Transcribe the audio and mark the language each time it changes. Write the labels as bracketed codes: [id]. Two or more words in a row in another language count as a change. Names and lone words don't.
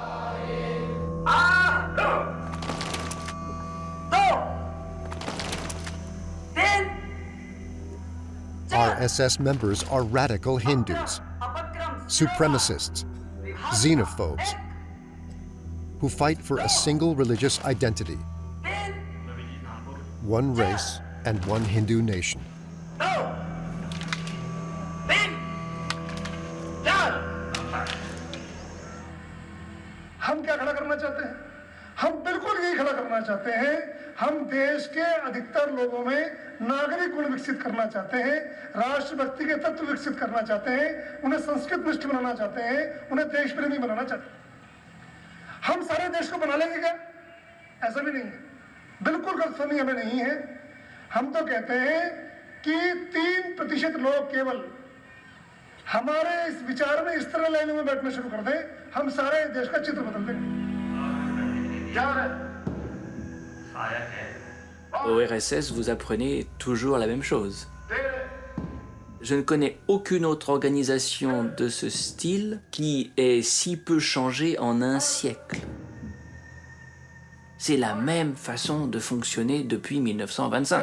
[en] RSS members are radical Hindus, supremacists, xenophobes, who fight for a single religious identity, one race and one Hindu nation. [hi] हम क्या खड़ा करना चाहते हैं? हम बिल्कुल यही खड़ा करना चाहते हैं। हम देश के अधिकतर लोगों में नागरिक गुण विकसित करना चाहते हैं, राष्ट्रभक्ति के तत्व विकसित करना चाहते हैं, उन्हें संस्कृतनिष्ठ बनाना चाहते हैं, उन्हें देश प्रेमी बनाना चाहते हैं। हम सारे देश को बना लेंगे क्या? ऐसा भी नहीं है। बिल्कुल गलतफहमी हमें नहीं है। हम तो कहते हैं कि 3% लोग केवल हमारे इस विचार में इस तरह लाइनों में बैठना शुरू कर दें, हम सारे देश का चित्र बदल देंगे। क्या है? [fr] Au RSS, vous apprenez toujours la même chose. Je ne connais aucune autre organisation de ce style qui ait si peu changé en un siècle. C'est la même façon de fonctionner depuis 1925.